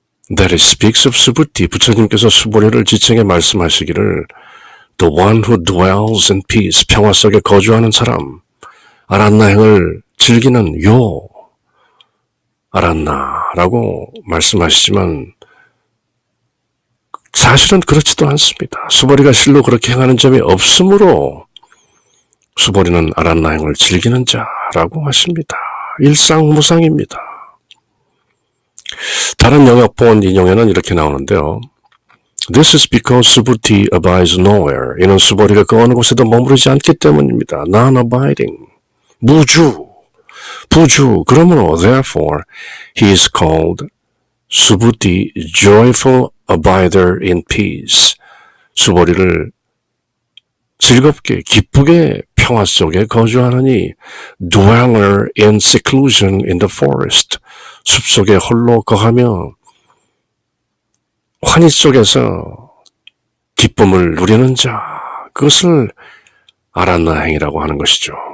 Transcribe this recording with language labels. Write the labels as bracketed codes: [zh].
[en] That it speaks of [ko] 수부티, 부처님께서 수보리를 지칭해 말씀하시기를 [en] The one who dwells in peace, [ko] 평화 속에 거주하는 사람, 아란나행을 즐기는 요 아란나라고 말씀하시지만 사실은 그렇지도 않습니다. 수보리가 실로 그렇게 행하는 점이 없으므로 수보리는 아란나행을 즐기는 자라고 하십니다. 일상무상입니다. 다른 영역본 인용에는 이렇게 나오는데요. [en] This is because 수부티 abides nowhere. [ko] 이는 수보리가 그 어느 곳에도 머무르지 않기 때문입니다. [en] Non-abiding. [ko] 무주. 부주. 그러므로 [en] therefore he is called 수부티 joyful abider in peace. [ko] 수보리를 즐겁게 기쁘게 평화 속에 거주하느니 [en] dweller in seclusion in the forest. [ko] 숲속에 홀로 거하며 환희 속에서 기쁨을 누리는 자, 그것을 아란나행이라고 하는 것이죠.